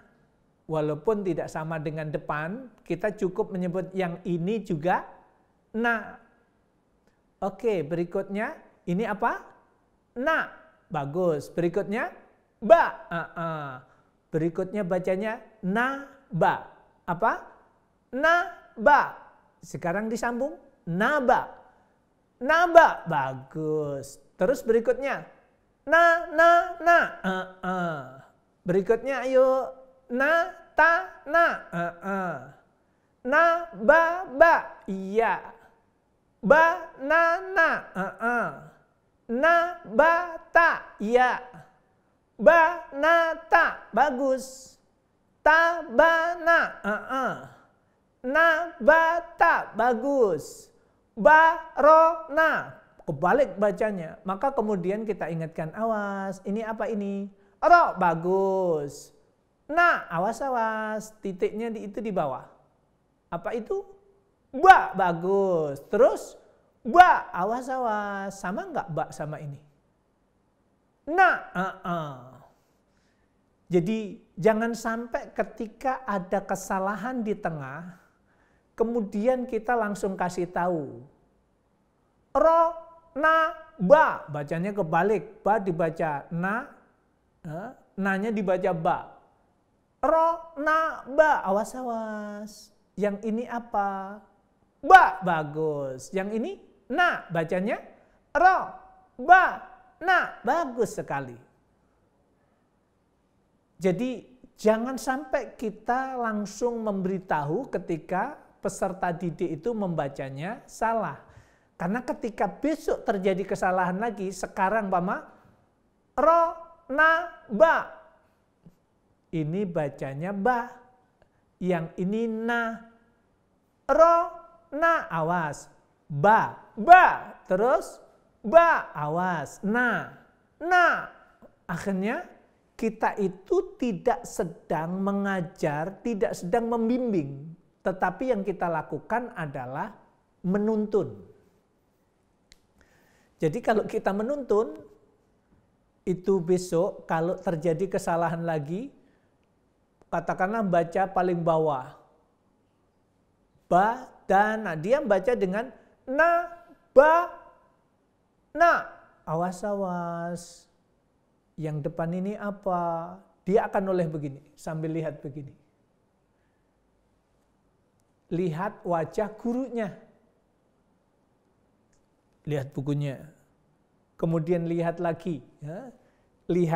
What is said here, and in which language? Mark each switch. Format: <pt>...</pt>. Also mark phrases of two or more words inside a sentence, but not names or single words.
<id>Walaupun tidak sama dengan depan, kita cukup menyebut yang ini juga na. Oke, berikutnya ini apa? Na. Bagus. Berikutnya ba. Berikutnya bacanya na, ba. Apa? Na, ba. Sekarang disambung. Naba. Naba. Bagus. Terus berikutnya. Na. Berikutnya ayo. Na, ta, na. Na, ba. Iya. Ba, na. Na, ba, ta. Iya. Ba, na, ta. Bagus. Ta, ba, na. Na, ba, ta. Bagus. Ba, ro, na. Kebalik bacanya. Maka kemudian kita ingatkan, awas. Ini apa ini? Ro, bagus. Na, awas. Titiknya itu di bawah. Apa itu? Ba, bagus. Terus ba, awas. Sama enggak ba sama ini? Na, Jadi jangan sampai ketika ada kesalahan di tengah, kemudian kita langsung kasih tahu. Ro, na, ba. Bacanya kebalik. Ba dibaca na, na-nya dibaca ba. Ro, na, ba. Awas. Yang ini apa? Ba, bagus. Yang ini na. Bacanya ro, ba, na. Bagus sekali. Jadi jangan sampai kita langsung memberitahu ketika peserta didik itu membacanya salah. Karena ketika besok terjadi kesalahan lagi, sekarang Pama, ro, na, ba. Ini bacanya ba. Yang ini na. Ro, na, awas. Ba. Terus ba, awas. Na. Akhirnya kita itu tidak sedang mengajar, tidak sedang membimbing. Tetapi yang kita lakukan adalah menuntun. Jadi kalau kita menuntun, itu besok kalau terjadi kesalahan lagi, katakanlah baca paling bawah. Ba, dan na. Dia baca dengan na, ba, na. Awas. Yang depan ini apa? Dia akan noleh begini, sambil lihat begini. Lihat wajah gurunya. Lihat bukunya. Kemudian lihat lagi. Ya.</id>